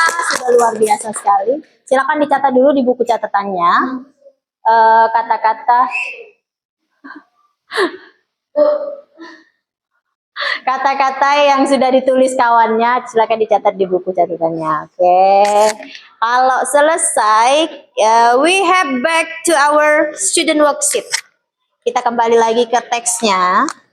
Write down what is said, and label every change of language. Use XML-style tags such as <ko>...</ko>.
<id>Sudah luar biasa sekali. Silakan dicatat dulu di buku catatannya. Kata-kata kata-kata yang sudah ditulis kawannya, silakan dicatat di buku catatannya. Oke. Kalau selesai,</id> <en>we have back to our student worksheet.</en> <id>Kita kembali lagi ke teksnya.</id>